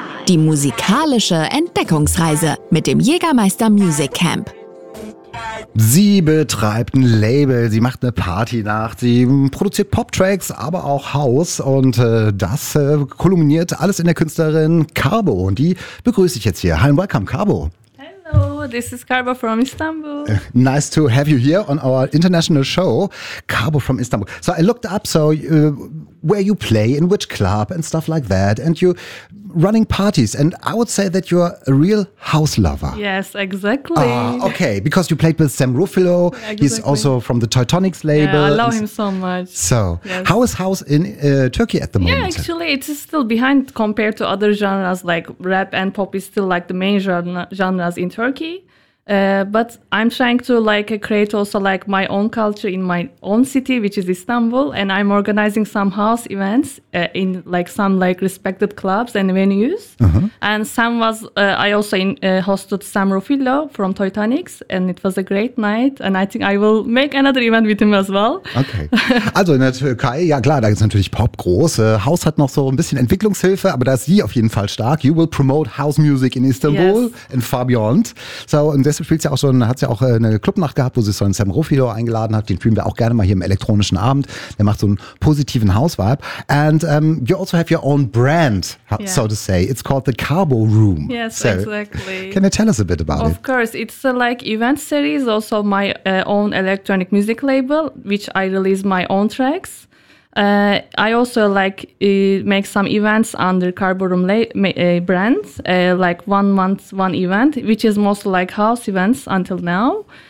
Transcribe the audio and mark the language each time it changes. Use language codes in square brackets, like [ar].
[de] Die musikalische Entdeckungsreise mit dem Jägermeister Music Camp. Sie betreibt ein Label, sie macht eine Partynacht, sie produziert Pop-Tracks, aber auch House. Und das kulminiert alles in der Künstlerin Carbo. Und die begrüße ich jetzt hier. [en] Hi and welcome, Carbo. This is Carbo from Istanbul. Nice to have you here on our international show, Carbo from Istanbul. So I looked up, so where you play, in which club and stuff like that, and you running parties. And I would say that you're a real house lover. Yes, exactly. Okay, because you played with Sam Ruffalo. Exactly. He's also from the Teutonics label. Yeah, I love him so much. So yes. How is house in Turkey at the moment? Yeah, actually, it is still behind compared to other genres, like rap and pop is still like the main genres in Turkey. But I'm trying to like create also like my own culture in my own city, which is Istanbul, and I'm organizing some house events in like some like respected clubs and venues. Uh-huh. And Sam was hosted Sam Ruffalo from Teutonics, and it was a great night. And I think I will make another event with him as well. Okay. [de] Also in der Türkei, ja klar, da ist natürlich Pop groß. House hat noch so ein bisschen Entwicklungshilfe, aber da ist sie auf jeden Fall stark. [en] You will promote house music in Istanbul, yes, and far beyond. So. [de] Und deshalb spielt sie auch schon, hat sie auch eine Clubnacht gehabt, wo sie so einen Sam Ruffalo eingeladen hat. Den spielen wir auch gerne mal hier im elektronischen Abend. Der macht so einen positiven House-Vibe. [en] And you also have your own brand, so to say. It's called the Carbo Room. Yes, so, exactly. Can you tell us a bit about it? Of course. It's a, like event series, also my own electronic music label, which I release my own tracks. I also like make some events under Carbo Room brand, like 1 month, one event, which is mostly like house events until now.